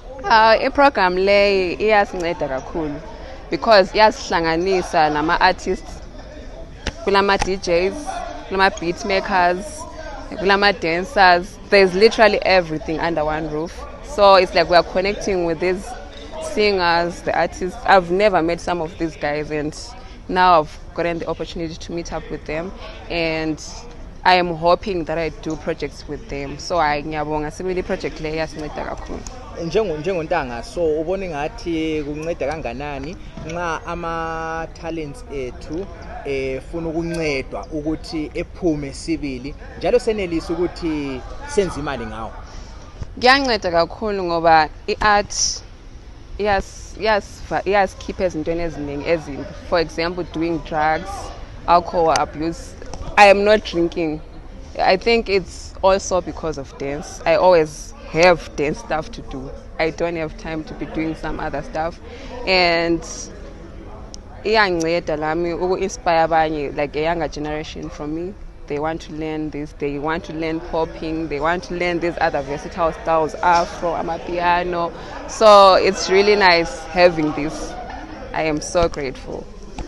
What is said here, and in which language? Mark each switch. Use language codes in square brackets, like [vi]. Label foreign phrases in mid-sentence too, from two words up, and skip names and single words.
[nd] I-program le iyasinceda kakhulu because iyasihlanganisa nama-artists, kulama-DJs, kulama-beat makers, kulama-dancers. [en] There's literally everything under one roof. So it's like we are connecting with these singers, the artists. I've never met some of these guys, and now I've gotten the opportunity to meet up with them, and I am hoping that I do projects with them. [nd] So ngiyabonga sibili project le yasinceda kakhulu. Njengontanga, so ubone ngathi kunceda kanganani nxa ama talents ethu funa ukuncedwa ukuthi ephume sibili njalo senelisa ukuthi senze imali ngawo? Kuyanceda kakhulu ngoba i-art iyasikhipha ezintweni eziningi ezimbi. [en] For example, doing drugs, alcohol abuse. I am not drinking. I think it's also because of dance. I always have dance stuff to do. I don't have time to be doing some other stuff. [nd] And iyanceda lami uku-inspire abanye, [en] like a younger generation from me. They want to learn this, they want to learn popping, they want to learn these other versatile styles, afro, amapiano. So it's really nice having this. I am so grateful.